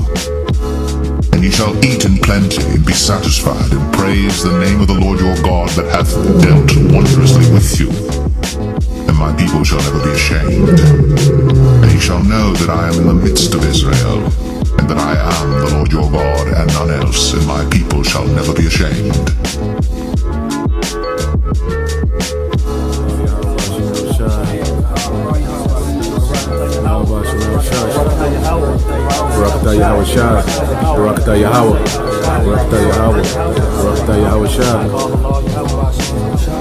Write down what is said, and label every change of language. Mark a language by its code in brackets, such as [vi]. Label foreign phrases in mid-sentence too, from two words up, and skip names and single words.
[en] And ye shall eat in plenty, and be satisfied, and praise the name of the Lord your God that hath dealt wondrously with you. And my people shall never be ashamed. And ye shall know that I am in the midst of Israel, and that I am the Lord your God, and none else, and my people shall never be ashamed. Barakatah Yahweh Shai, Barakatah Yahweh, Barakatah Yahweh, Barakatah Yahweh Shai.